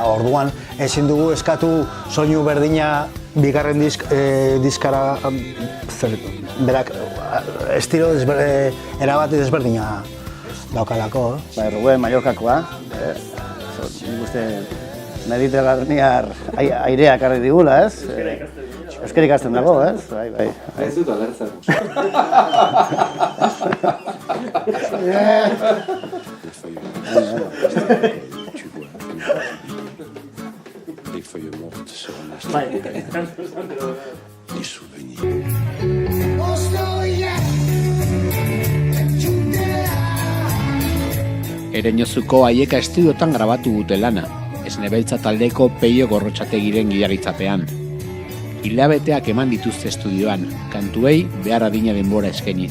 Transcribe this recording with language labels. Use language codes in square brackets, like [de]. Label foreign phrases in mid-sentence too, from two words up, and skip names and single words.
[eu] Orduan ezin dugu eskatu soinu berdina bigarren diskara berak estilo erabat desberdina daukalako. Ruben Mallorcakoa, nik uste mediterranear airea karri digula, ez? Euskara ikasten dago, ez? Bai. Ez dut alertzen. [fr] Les feuilles mortes sur un instant. Des souvenirs. [eu] Ereñozuko Aieka estudiotan grabatu dute lana, Esnebeltza taldeko Peio Gorrotxategiren gidaritzapean. Hilabeteak eman dituzte estudioan, kantuei behar adina denbora eskainiz.